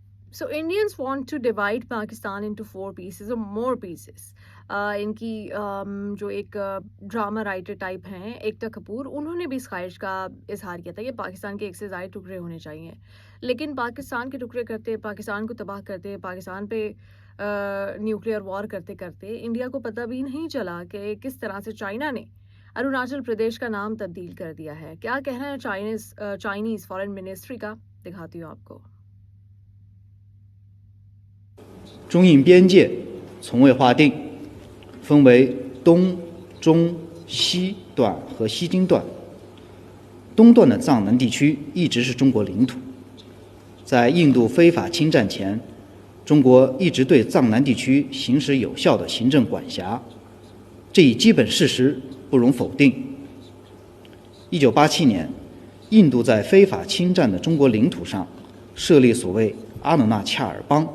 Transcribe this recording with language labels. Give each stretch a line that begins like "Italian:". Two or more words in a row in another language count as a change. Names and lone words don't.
English: So Indians want to divide Pakistan into four pieces or more pieces.
Urdu: ان کی جو ایک
English: drama writer type
Urdu: ہیں ایکتا کپور، انہوں نے بھی اس خواہش کا اظہار کیا تھا کہ پاکستان کے ایک سے زیادہ ٹکڑے ہونے چاہیے. لیکن پاکستان کے ٹکڑے کرتے، پاکستان کو تباہ کرتے، پاکستان پہ
English: nuclear war
Urdu: کرتے کرتے انڈیا کو پتا بھی نہیں چلا کہ کس طرح سے چائنا نے اروناچل پردیش کا نام تبدیل کر دیا ہے. کیا کہنا ہے
English: Chinese foreign ministry
Urdu: کا، دکھاتی ہوں آپ کو.
Chinese: 中印边界从未划定，分为东、中、西段和西京段。东段的藏南地区一直是中国领土，在印度非法侵占前，中国一直对藏南地区行使有效的行政管辖，这一基本事实不容否定。1987年，印度在非法侵占的中国领土上设立所谓阿努纳恰尔邦。